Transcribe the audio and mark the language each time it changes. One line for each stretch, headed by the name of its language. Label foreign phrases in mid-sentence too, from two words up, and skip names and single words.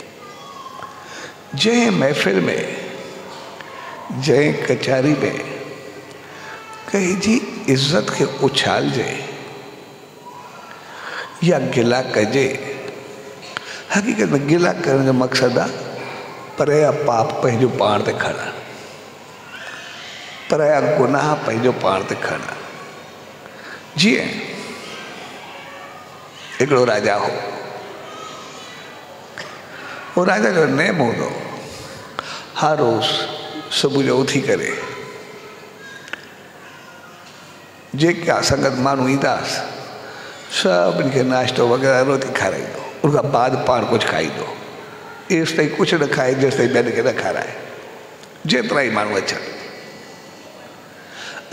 Sindhi: जंहिं महफ़िल में, जंहिं कचहरी में कंहिंजी इज़त खे उछालजे या गिला कजे, हक़ीक़त में गिला करण जो मक़सदु आहे परे पाप पंहिंजो पाण ते खणणु, पराया गुनाह पंहिंजो पाण ते खणणु। जीअं हिकिड़ो राजा हो, वो राजा जो नेम हूंदो हर रोज़ सुबुह जो उथी करे जेका संगत माण्हू ईंदासीं सभिनी खे नाश्तो वग़ैरह रोटी खाराईंदो, उनखां बाद पाण कुझु खाईंदो। एसि ताईं कुझु न खाए जेसि ताईं ॿियनि खे न खाराए, जेतिरा ई माण्हू अचनि।